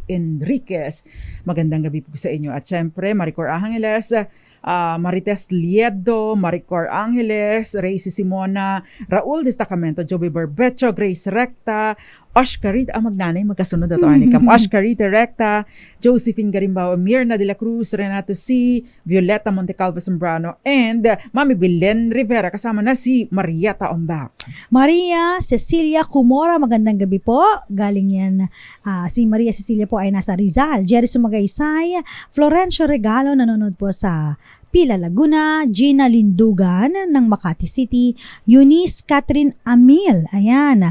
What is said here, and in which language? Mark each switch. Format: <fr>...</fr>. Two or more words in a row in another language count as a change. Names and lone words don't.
<tl>Enriquez, magandang gabi po sa inyo. At syempre, Maricor Angeles, Marites Liedo, Maricor Angeles, Reysi Simona, Raul Destacamento, Joby Barbecho, Grace Recta, Oscarita, magnanay, magkasunod ato, Anikam. Oscarita Recta, Josephine Garimbao, Mirna de la Cruz, Renato C., Violeta Montecalvo Zambrano, and Mami Belen Rivera, kasama na si Maria Taombak. Maria Cecilia Cumora, magandang gabi po. Galing yan, si Maria Cecilia po ay nasa Rizal. Jerry Sumagaysay, Florencio Regalo, nanonood po sa Pila Laguna, Gina Lindugan ng Makati City, Eunice Catherine Amil, ayan.</tl>